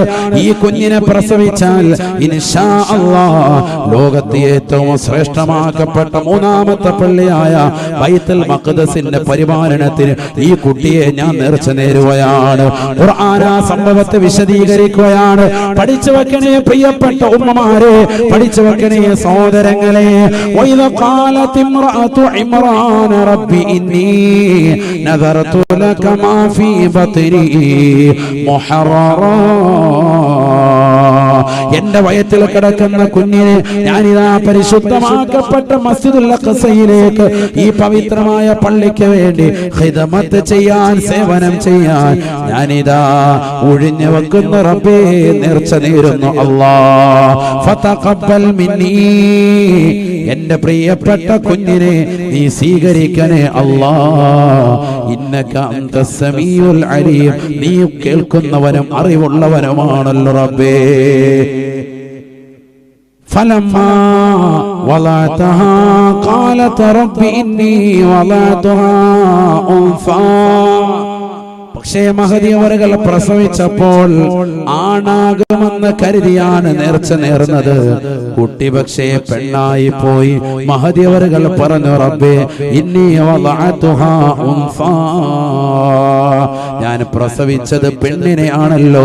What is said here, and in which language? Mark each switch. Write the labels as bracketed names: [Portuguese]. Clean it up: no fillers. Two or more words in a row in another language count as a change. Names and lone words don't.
[Malayalam] ഈ കുഞ്ഞിനെ പ്രസവിച്ചാൽ [Arabic] إن شاء الله [Malayalam] ലോകത്തെ ഏറ്റവും ശ്രേഷ്ഠമാക്കപ്പെട്ട മൂന്നാമത്തെ പള്ളിയായ ബൈത്തുൽ മഖ്ദസിന്റെ പരിപാലനത്തിന് ഈ കുട്ടിയെ ഞാൻ നേർച്ച നേരുകയാണ്. ഖുർആൻ ആ സംഭവത്തെ വിശദീകരിക്കുകയാണ്. പഠിച്ചു വെക്കണേ പ്രിയപ്പെട്ട ഉമ്മമാരെ, പഠിച്ചു വെക്കണേ സഹോദരങ്ങളെ. [Arabic] قالت امرأة عمران رب إني نذرت لك ما في بطني محررا [Malayalam] എന്റെ വയറ്റിൽ കിടക്കുന്ന കുഞ്ഞിനെ ഞാനിതാ പരിശുദ്ധമാക്കപ്പെട്ട മസ്ജിദുൽ അഖ്സയിലേക്ക് ഈ പവിത്രമായ പള്ളിക്ക് വേണ്ടി ഖിദ്മത്ത് ചെയ്യാൻ, സേവനം ചെയ്യാൻ ഞാനിതാ ഒഴിഞ്ഞു വെക്കുന്ന റബ്ബേ നേർച്ച നേരുന്നു. അല്ലാഹ് [Arabic] فتقبل مني, [Malayalam] എന്റെ പ്രിയപ്പെട്ട കുഞ്ഞിനെ നീ സ്വീകരിക്കണേ അല്ലാഹ്. [Arabic] إنك أنت السميع العليم, [Malayalam] നീ കേൾക്കുന്നവനും അറിവുള്ളവനുമാണല്ലോ റബ്ബേ. [Arabic] فلما وضعتها قالت رب إني وضعتها أنثى. [Malayalam] പക്ഷേ മഹദി അവர்கள் പ്രസവിച്ചപ്പോൾ ആണാകുമെന്ന് കരുതിയാണ് നേർച്ച നേർന്നത്. കുട്ടി പക്ഷേ പെണ്ണായി പോയി. മഹദി അവர்கள் പറഞ്ഞു, റബ്ബേ [Arabic] إني وضعتها أنثى, [Malayalam] ഞാൻ പ്രസവിച്ചത് പെണ്ണിനെ ആണല്ലോ.